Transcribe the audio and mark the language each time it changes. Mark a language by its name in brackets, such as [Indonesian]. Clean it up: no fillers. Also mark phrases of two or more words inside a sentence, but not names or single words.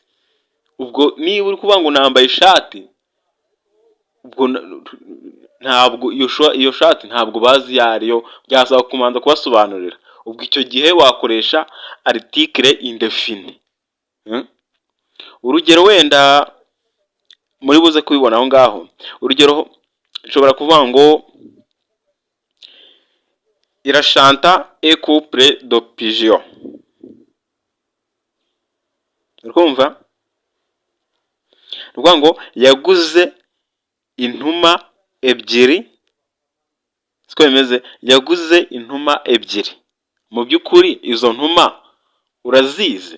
[Kinyarwanda] Ubwo niba uri kuvuga ngo nambaye ishati, ubwo ntabwo iyo shati ntabwo bazi iyo ariyo, byasaba kumanza kubasobanurira. Ubwo icyo gihe wakoresha [French] article indéfini. [Kinyarwanda] Urugero wenda muri buze kubibona aho ngaho. Urugero ushobora kuvuga ngo irashanta [French] et couple de pigeons. [Kinyarwanda] Urumva? Ni ukuvuga ngo yaguze intuma ebyiri, siko bimeze, yaguze intuma ebyiri. Mu by'ukuri izo ntuma urazizi?